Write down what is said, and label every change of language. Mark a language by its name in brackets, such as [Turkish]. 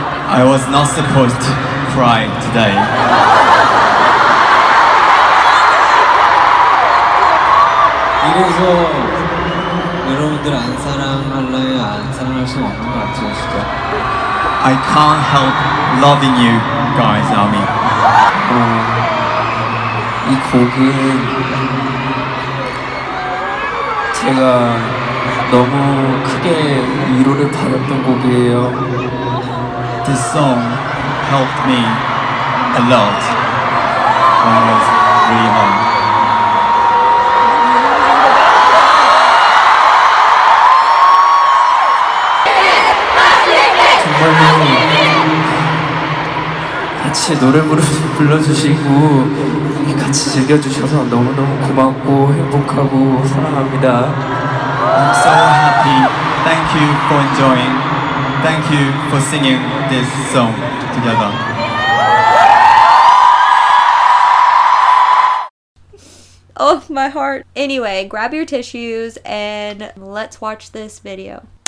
[English] I was not supposed to cry today. [Korean] 이래서 여러분들 안 사랑할래요? 안 사랑할 수 없는 것 같아요, 진짜. [English] I can't help loving you guys, Army. [Korean] 이 곡은 제가 너무 크게 위로를 받았던 곡이에요. [English] This song helped me a lot when I was really home. [Korean] 정말로 같이 노래 불러주시고 같이 즐겨주셔서 너무너무 고맙고 행복하고 사랑합니다. [English] I'm so happy. Thank you for enjoying. Thank you for singing this song together. Oh, my heart. Anyway, grab your tissues and let's watch this video.